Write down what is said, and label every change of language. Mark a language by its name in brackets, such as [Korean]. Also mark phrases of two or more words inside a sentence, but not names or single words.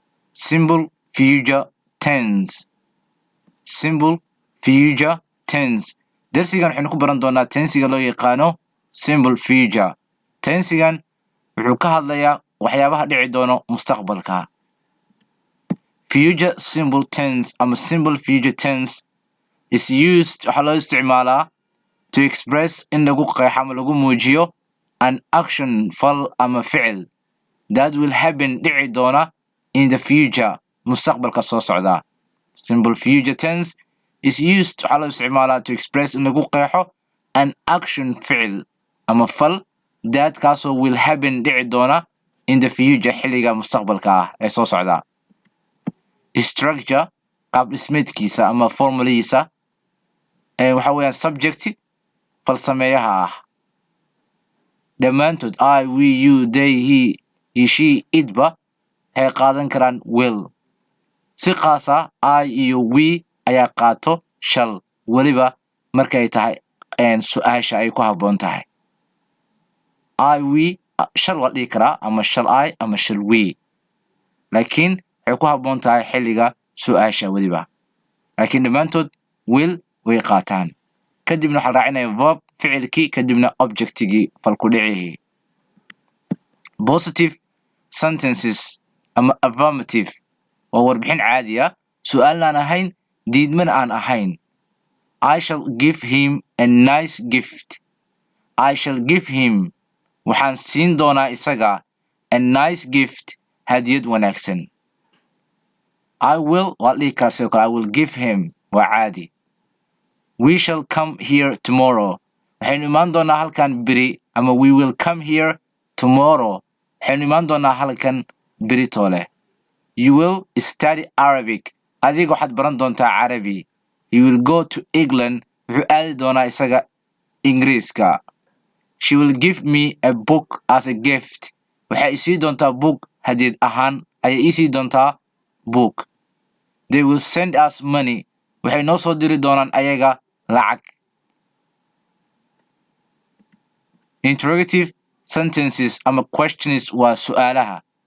[English] simple future tense. Simple future tense. [Somali] darsigan waxaynu ku baran doonaa tensiga loo yaqaano [English] simple future. [Somali] tensigan wuxuu ka hadlayaa waxyaabaha dhici doono mustaqbalka. [English] Future simple tense ama simple future tense is used [Somali] waxaa loo isticmaalaa [English] to express in [Somali] lagu qeexo ama lagu muujiyo [English] an action [Somali] fal ama ficil [English] that will happen [Somali] dhici doona [English] in the future [Somali] mustaqbalka soo socda. [English] Simple future tense is used [Somali] waxaa loo isticmaalaa [English] to express in [Somali] lagu qeexo [English] an action [Somali] ficil ama fal that kaasoo [English] will happen [Somali] dhici doona [English] in the future [Somali] xilliga mustaqbalka ah ee soo socda. Structure qaab dhismeedkiisa ama formalihiisa waxa weeyaan subject falsameeyaha ah dhammaantood [English] I, we, you, they, he, she, [Somali] itba waxay qaadan karaan will. si qaas ah I iyo we ayaa qaato shall weliba markay tahay su-aasha ay ku habboon tahay. [English] I, we, shall [Somali] waa dhihi karaa ama [English] shall I [Somali] ama [English] shall we, [Somali] laakiin waxay ku habboon tahay xilliga su-aasha weliba, laakiin dhammaantood will way qaataan. kadibna waxaa raacinaya verb ficilkii kadibna objectigii falku dhicihii. [English] Positive sentences [Somali] ama affirmative waa warbixin caadi ah, su-aalna aan ahayn, diidmana aan ahayn. [English] I shall give him a nice gift. I shall give him [Somali] waxaan siin doonaa isaga [English] a nice gift [Somali] hadiyad wanaagsan. [English] I will [Somali] waa dhihi karaa sidoo kale [English] I will give him [Somali] waa caadi. [English] We shall come here tomorrow. [Somali] waxaynu imaan doonaa halkan beri ama [English] we will come here tomorrow. [Somali] waxaynu imaan doonaa halkan beri toole. [English] You will study Arabic. [Somali] adiga waxaad baran doontaa Carabi. [English] You will go to England. [Somali] wuxuu aadi doonaa isaga Ingiriiska. [English] She will give me a book as a gift. [Somali] waxay isii doontaa book hadiyad ahaan ayay isii doontaa book. [English] They will send us money. [Somali] waxay noo soo diri doonaan ayaga lacag. [English] Interrogative sentences [Somali] ama questions waa su'aalaha.